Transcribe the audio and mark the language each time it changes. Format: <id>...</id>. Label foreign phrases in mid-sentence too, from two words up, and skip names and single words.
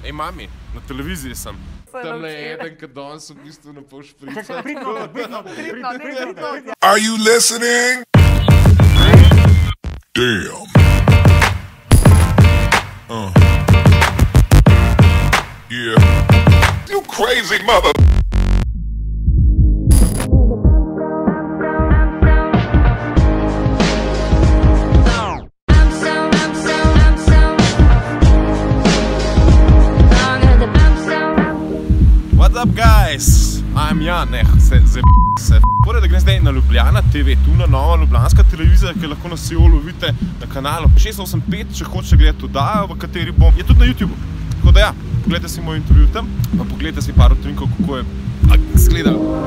<sl>Ej, mami, na televiziji sem. Tam je eden, ki danes v bistvu ne boš pričal. Pridno.</sl> <en>Are you listening? Damn. Yeah. You crazy mother. What's up, guys?</en> <sl>I'm Jan, Pored, da grem zdaj na Ljubljana TV, tu na nova ljubljanska televizija, ki lahko na Seolu vidite na kanalu 685, če hočete gledati oddajo, v kateri bom, je tudi na YouTubeu. Tako da ja, pogledajte si moj intervju tam, pa pogledajte si par utrinkov, kako je izgledalo.</sl>